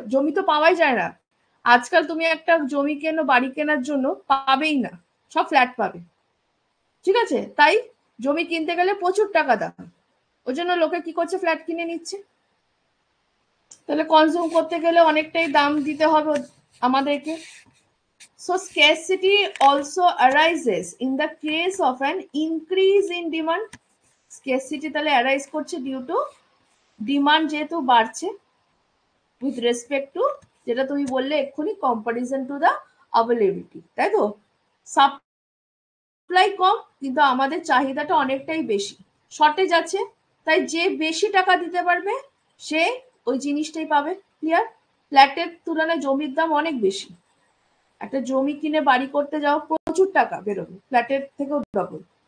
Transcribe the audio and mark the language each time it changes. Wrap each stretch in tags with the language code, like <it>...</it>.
<bn>জমি তো পাওয়াই যায় না আজকাল। তুমি একটা জমি কেনো, বাড়ি কেনার জন্য পাবেই না, সব ফ্ল্যাট পাবে, ঠিক আছে, তাই জমি কিনতে গেলে প্রচুর টাকা দাম, ওই জন্য লোকে কি করছে, ফ্ল্যাট কিনে নিচ্ছে। তাহলে কনজিউম করতে গেলে অনেকটাই দাম দিতে হবে আমাদেরকে।</bn> <en>So scarcity also arises in the case of an increase in demand. Scarcity</en> <bn>তাহলে</bn> <en>arise</en> <bn>করছে</bn> <en>due to demand</en> <bn>যেহেতু বাড়ছে,</bn> <en>with respect to</en> <bn>যেটা তুমি বললে এক্ষুনি,</bn> <en>comparison to the availability,</en> <bn>তাই তো? সাপ্লাই কম কিন্তু আমাদের চাহিদাটা অনেকটাই বেশি, শর্টেজ আছে, তাই যে বেশি টাকা দিতে পারবে সে ওই জিনিসটাই পাবে। ক্লিয়ার? ফ্ল্যাটের তুলনায় জমির দাম অনেক বেশি, একটা জমি কিনে বাড়ি করতে যাও প্রচুর টাকা বেরোবে, ফ্ল্যাটের থেকেও ডবল।</bn>